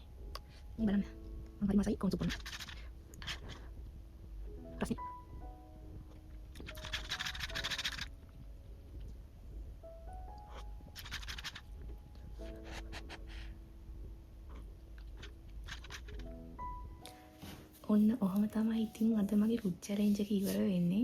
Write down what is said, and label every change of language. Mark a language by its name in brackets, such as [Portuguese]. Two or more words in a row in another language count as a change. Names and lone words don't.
[Spanish] Y banana. Vamos a ir más ahí con su pollo. Así. [Sinhala] ඔන්න ඔහම තමයි ඉතින් අද මගේ [English] food challenge [Sinhala] එක ඉවර වෙන්නේ.